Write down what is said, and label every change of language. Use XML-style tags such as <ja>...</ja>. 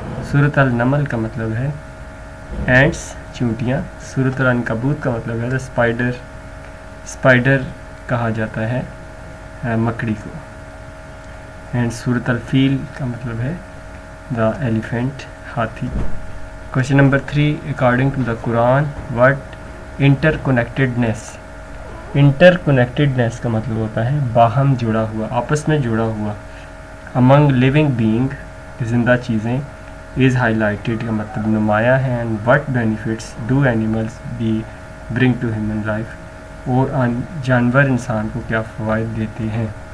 <ur>سورۃ النمل کا مطلب ہے اینٹس، چونٹیاں. سورۃ العنکبوت کا مطلب ہے دا اسپائڈر، اسپائڈر کہا جاتا ہے مکڑی کو. اینڈ سورۃ الفیل کا مطلب ہے دا ایلیفینٹ، ہاتھی.</ur> <en>Question number 3, according to the Quran, what interconnectedness</en> <ur>inter connectedness کا مطلب ہوتا ہے باہم جڑا ہوا، آپس میں جڑا ہوا.</ur> <en>among living being</en> <ur>زندہ چیزیں، از ہائی لائٹڈ کا مطلب نمایاں ہے.</ur> <en>and what benefits do animals be bring to human life,</en> <ur>اور جانور انسان کو کیا فوائد دیتے ہیں.</ur>